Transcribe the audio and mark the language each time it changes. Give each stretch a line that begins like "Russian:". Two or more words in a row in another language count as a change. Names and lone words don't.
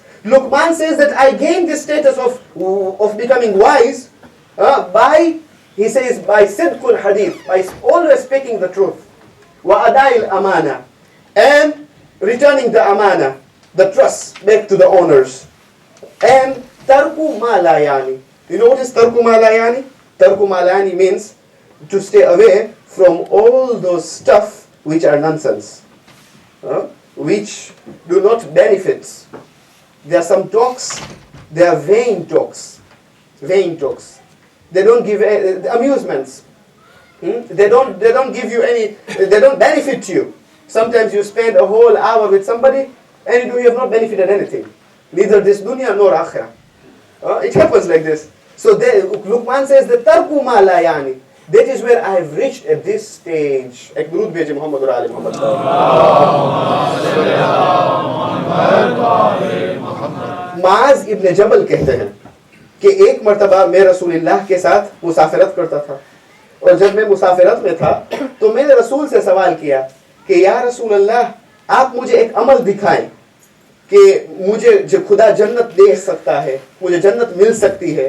English: Luqman says that I gained this status of becoming wise he says, by
Arabic: sidqul hadith,
English: by always speaking the truth.
Arabic: Wa ada'il amana,
English: and returning the amana, the trust back to the owners.
Arabic: And ترك ما لا يعني.
English: You know what is
Arabic: tarku ma la yani? Tarku ma la yani
English: means to stay away from all those stuff which are nonsense, which do not benefit. There are some talks, they are vain talks. Vain talks. They don't give amusements. They don't give you any, they don't benefit you. Sometimes you spend a whole hour with somebody and you have not benefited anything. Neither this dunya nor akhirah. It happens like this. So Luqman says, the
Arabic: tarku ma la yani.
English: That is where I have reached at this stage.
Urdu: ایک درود بھیجے
Arabic: محمد وآل محمد.
Urdu: Maaz ibn Jabal کہتے ہیں کہ ایک مرتبہ میں رسول اللہ کے ساتھ مسافرت کرتا تھا، اور جب میں مسافرت میں تھا تو میں نے رسول سے سوال کیا کہ
Arabic: يا رسول الله,
Urdu: آپ مجھے ایک عمل دکھائیں کہ مجھے جو خدا جنت دے سکتا ہے، مجھے جنت مل سکتی ہے.